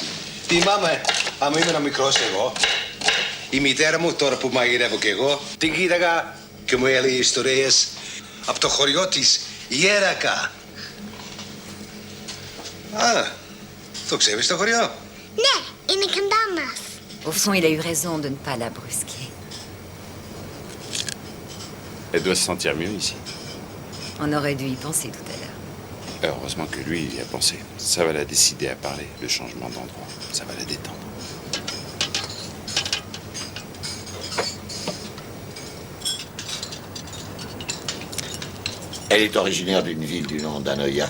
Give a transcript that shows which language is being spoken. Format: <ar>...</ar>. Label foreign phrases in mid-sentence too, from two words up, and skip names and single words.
<el>Τι μάμα, άμα ήμουν μικρός εγώ, η μητέρα μου τώρα που μαγειρεύω κι εγώ, την κοίταγα και μου έλεγε ιστορίες από το χωριό της Ιέρακα. Α, το ξέρεις το χωριό? Ναι, είναι κοντά μας.</el> <fr>Au fond, il a eu raison de ne pas la brusquer. Elle doit se sentir mieux ici. On aurait dû y penser tout à l'heure. Heureusement que lui, il y a pensé. Ça va la décider à parler, le changement d'endroit. Ça va la détendre. Elle est originaire d'une ville du nom d'Anoia.</fr>